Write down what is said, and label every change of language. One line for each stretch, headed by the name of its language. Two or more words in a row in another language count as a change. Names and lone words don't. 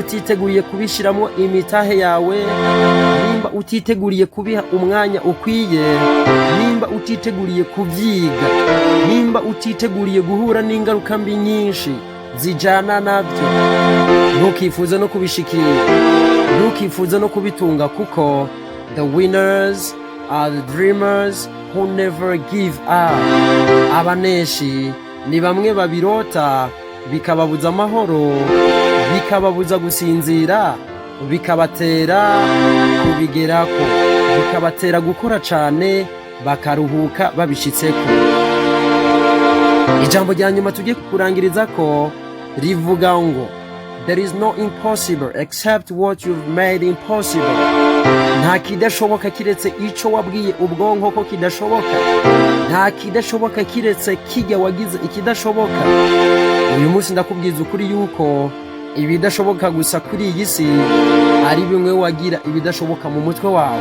Rundi: utiteguye kubishiramo imitahe yawe, nimba utiteguriye kubiha umwanya ukwiye, nimba utiteguriye kuvyiga, nimba utiteguriye guhura n'ingaruka mbi nyinshi zijana navyo, ntukifuze no kubishikira, ntukifuze no kubitunga, kuko
English: the winners are the dreamers who never give up.
Rundi: Abaneshi ni bamwe babirota bikababuza amahoro, bikababuza gusinzira, bikabatera kubigerako, bikabatera gukora cane bakaruhuka babishitseko. Ijambo rya nyuma tugiye kurangiriza ko rivuga ngo
English: there is no impossible except what you've made impossible.
Rundi: Nta kidashoboka kiretse ico wabwiye ubwonko ko kidashoboka. Nta kidashoboka kiretse kijya wagize ikidashoboka.
Kinyarwanda: Uyu munsi ndakubwiza ukuri yuko ibidashoboka gusa kuri iyi si ari bimwe wagira ibidashoboka mu mutwe wawe.